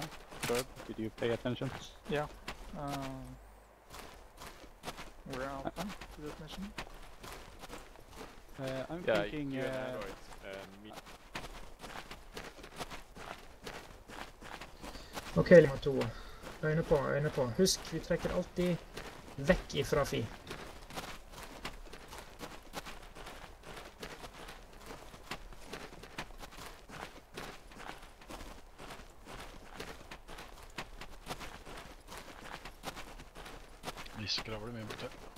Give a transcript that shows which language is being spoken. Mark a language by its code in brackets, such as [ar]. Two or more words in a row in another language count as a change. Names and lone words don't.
[en] Good. Did you pay attention? Yeah. We're Alpha to this mission. I'm Yeah, thinking. you and Android. Me. Ok, Lima 2. [no] Øyne på. Husk, vi trekker alltid vekk ifra Fi. Vi skravler mye borte.